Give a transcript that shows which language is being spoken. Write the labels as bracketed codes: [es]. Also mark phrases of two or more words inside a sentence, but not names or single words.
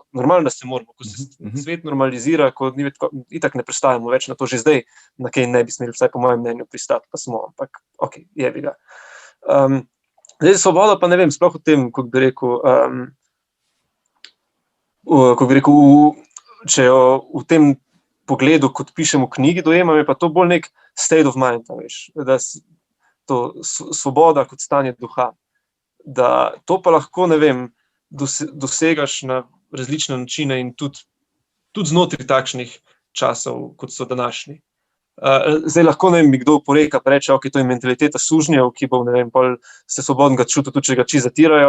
[sl] Normalno, da se moramo, ko se svet normalizira, ko itak ne pristajamo več na to, že zdaj, na kaj ne bi smeli, vsaj po mojem mnenju, pristati, pa smo, ampak ok, jebi ga. Zdaj, svoboda pa ne vem, sploh o tem, kako bi rekel, če jo v tem pogledu, kot pišem v knjigi, dojemam, je pa to bolj nek [en] state of mind, [sl] da to svoboda kot stanje duha, da to pa lahko, ne vem, dosegaš na različne načine in tudi znotraj takšnih časov, kot so današnji. Zdaj lahko, ne vem, mi kdo poreka, pa reče, ok, to je mentaliteta sužnjev, ki bo, ne vem, se svobodnega čutil, tudi če ga čisto zatirajo.